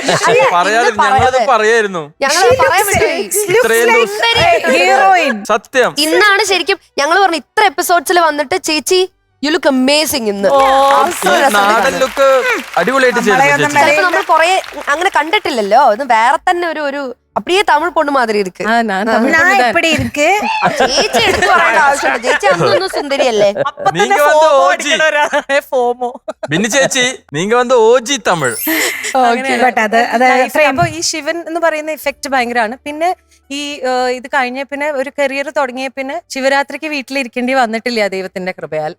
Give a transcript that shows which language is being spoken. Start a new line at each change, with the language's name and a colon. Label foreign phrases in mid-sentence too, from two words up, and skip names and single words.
Malayalam: ഹീറോയിൻ സത്യം. ഇന്നാണ് ശരിക്കും ഞങ്ങൾ പറഞ്ഞു ഇത്ര എപ്പിസോഡ്സിൽ വന്നിട്ട് ചേച്ചി
English: you look amazing
Malayalam: ഇന്ന്. അടിപൊളിയായിട്ട് നമ്മൾ കൊറേ അങ്ങനെ കണ്ടിട്ടില്ലല്ലോ. ഇത് വേറെ തന്നെ ഒരു
Tamil: அப்படியே தமிழ் பொண்ணு மாதிரி இருக்கு. எப்படி இருக்கு
Malayalam: ചേച്ചി എടുത്തു പറയേണ്ട ആവശ്യമുണ്ട്. ചേച്ചി അന്നൊന്നും സുന്ദരിയല്ലേ? ബിന്നി ചേച്ചി
Tamil: நீங்க வந்து
Malayalam: ഓജി തമിഴ്. അപ്പൊ ഈ ശിവൻ എന്ന് പറയുന്ന ഇഫക്റ്റ് ഭയങ്കരമാണ്. പിന്നെ ഈ ഇത് കഴിഞ്ഞ പിന്നെ ഒരു കരിയർ തുടങ്ങിയ പിന്നെ ശിവരാത്രിക്ക് വീട്ടിലിരിക്കേണ്ടി വന്നിട്ടില്ല ദൈവത്തിന്റെ കൃപയാൽ.